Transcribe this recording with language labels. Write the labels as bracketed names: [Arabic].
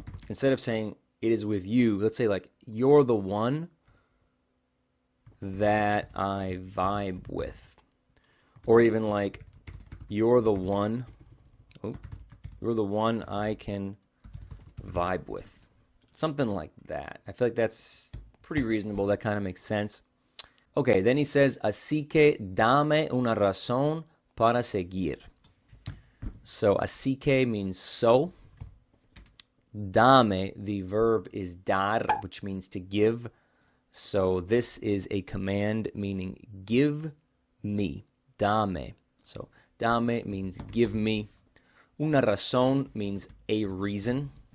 [English] Instead of saying it is with you, let's say like, you're the one that I vibe with. Or even like, you're the one, you're the one I can vibe with. Something like that. I feel like that's pretty reasonable. That kind of makes sense. Okay, then he says, [Spanish] así que dame una razón para seguir. [English] So, [Spanish] así que [English] means so. Dame, the verb is dar, which means to give. So this is a command meaning give me. Dame. So dame means give me. [Spanish] Una razón [English] means a reason.